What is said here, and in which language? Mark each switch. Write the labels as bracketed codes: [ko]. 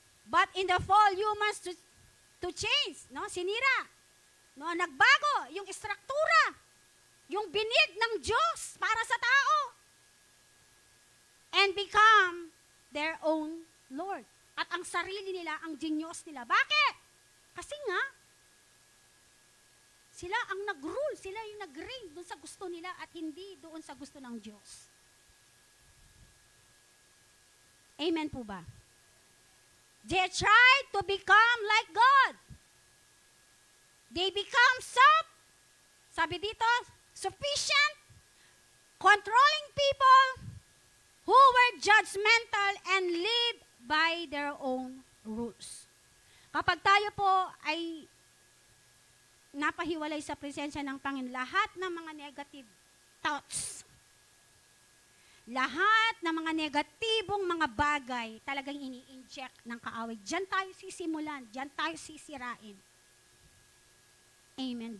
[en] But in the fall, humans to change, no? [tl] Sinira. No, nagbago yung struktura, yung binig ng Diyos para sa tao. [en] And become their own Lord. [tl] At ang sarili nila, ang Diyos nila. Bakit? Kasi nga, sila ang nag-rule, sila yung nag-reign doon sa gusto nila at hindi doon sa gusto ng Diyos. Amen po ba? [en] They tried to become like God. They become [tl] sabi dito, [en] sufficient, controlling people who were judgmental and live by their own rules. [tl] Kapag tayo po ay napahiwalay sa presensya ng Panginoon, lahat ng mga negative thoughts, lahat ng mga negatibong mga bagay talagang ini-inject ng kaaway. Diyan tayo sisimulan, diyan tayo sisirain. Amen.